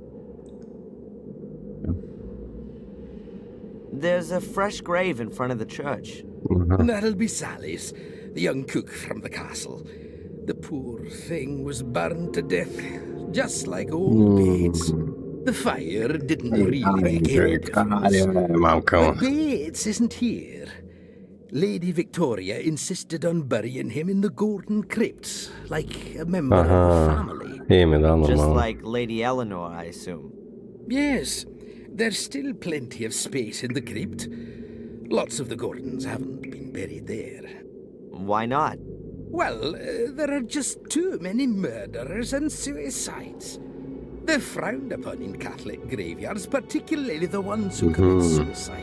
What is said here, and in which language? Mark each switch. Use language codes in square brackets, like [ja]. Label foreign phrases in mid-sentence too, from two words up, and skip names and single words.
[en] There's a fresh grave in front of the church. And that'll be Sally's, the young cook from the castle. The poor thing was burned to death, just like old Bates. The fire didn't really make any difference. [bg] Мамка му. [en] But Bates isn't here. Lady Victoria insisted on burying him in the Gordon Crypt, like a member of the family. [bg] Име, да, [en] Just [bg] нормално. [en] like Lady Eleanor, I assume. Yes, there's still plenty of space in the crypt. Lots of the Gordons haven't been buried there. Why not? Well, there are just too many murderers and suicides. They're frowned upon in Catholic graveyards, particularly the ones who commit suicide.